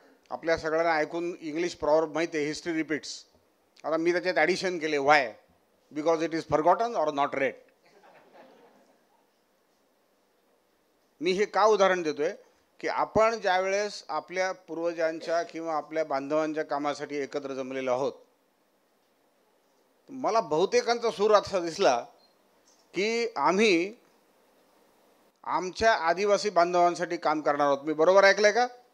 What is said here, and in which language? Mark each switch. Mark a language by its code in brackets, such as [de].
[mr] आपल्या सगळ्यांना ऐकून इंग्लिश प्रॉवर्ब माहिती आहे, [en] History repeats. [mr] आता मी त्याच्यात ॲडिशन केले, व्हाय? [en] Because it is forgotten or not read. [mr] मी हे का उदाहरण देतोय की आपण ज्यावेळेस आपल्या पूर्वजांच्या किंवा आपल्या बांधवांच्या कामासाठी एकत्र जमलेलो आहोत, मला बहुतेकांचा सूर असा दिसला की आम्ही आमच्या आदिवासी बांधवांसाठी काम करणार आहोत. मी बरोबर ऐकलंय का?